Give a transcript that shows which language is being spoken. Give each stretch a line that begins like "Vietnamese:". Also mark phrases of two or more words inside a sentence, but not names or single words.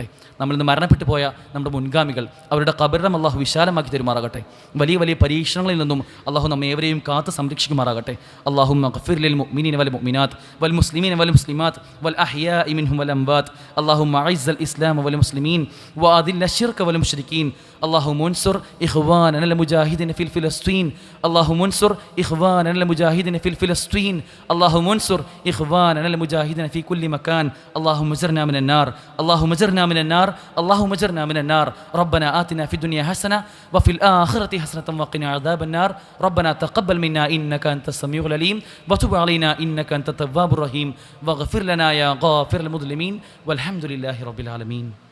Malayalam: നമ്മളിന്ന് മരണപ്പെട്ടു പോയ നമ്മുടെ മുൻഗാമികൾ, അവരുടെ ഖബറിടം അള്ളാഹു വിശാലമാക്കി തരുമാറാകട്ടെ. വലിയ വലിയ പരീക്ഷണങ്ങളിൽ നിന്നും അള്ളാഹു നമ്മെ ഏവരെയും കാത്ത് സംരക്ഷിക്കുമാറാകട്ടെ.
Arabic: اللهم اغفر للمؤمنين والمؤمنات والمسلمين والمسلمات والأحياء منهم والأموات. اللهم أعز الإسلام والمسلمين وأذل الشرك والمشركين اللهم انصر إخواننا المجاهدين في فلسطين اللهم انصر إخواننا المجاهدين في فلسطين اللهم انصر إخواننا المجاهدين في كل مكان اللهم اجرنا من النار اللهم اجرنا من النار اللهم اجرنا من النار ربنا آتنا في الدنيا حسنة وفي الآخرة حسنة وقنا عذاب النار ربنا تقبل منا إنك أنت السميع العليم وتب علينا إنك أنت التواب الرحيم واغفر لنا يا غافر المظلمين والحمد لله رب العالمين.